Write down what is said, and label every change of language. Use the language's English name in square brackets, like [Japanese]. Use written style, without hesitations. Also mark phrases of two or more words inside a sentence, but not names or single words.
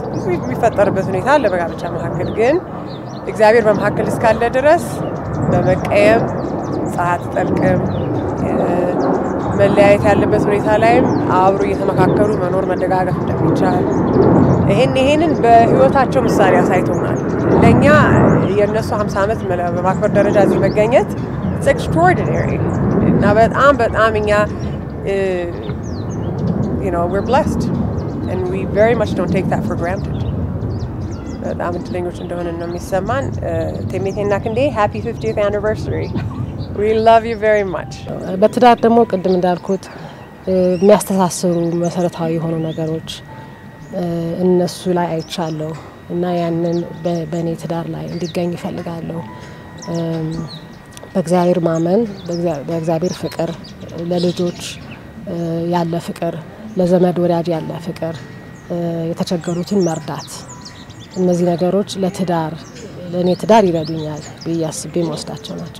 [Amharic] የሚፈጠርበት ሁኔታ አለ በጋብቻ መካከል ግን እግዚአብሔር በመካከል እስካለ ድረስ በመቀየም ፀሐይ ጠልቀም መለያየት ያለበት ሁኔታ ላይም አብሮ እየተመካከሩ መኖር መደጋገፍ እንደሚቻል ይሄንን በህይወታቸው ምሳሌ አሳይተውናል ለኛ የነሱ 50 ዓመት በማክበር ደረጃ እዚህ መገኘት [English] it's extraordinary [Amharic] እና በጣም እኛ [English] we're blessed and we very much don't take that for granted [Amharic] በጣም እድለኞች እንደሆነ ነው የሚሰማን [English] ቴሜቴና ክንዴ happy 50th anniversary we love you very much [Amharic] በትዳር ደግሞ ቅድም እንዳልኩት የሚያስተሳስሩ መሰረታዊ የሆኑ ነገሮች እነሱ ላይ አይቻለሁ እና ያንን በኔ ትዳር ላይ እንዲገኝ ይፈልጋለሁ በእግዚአብሔር ማመን በእግዚአብሔር ፍቅር ለልጆች ያለ ፍቅር ለዘመድ ወዳጅ ያለ ፍቅር የተቸገሩትን መርዳት እነዚህ ነገሮች ለኔ ትዳር ይረዱኛል በያስቤ መወስዳቸው ናቸው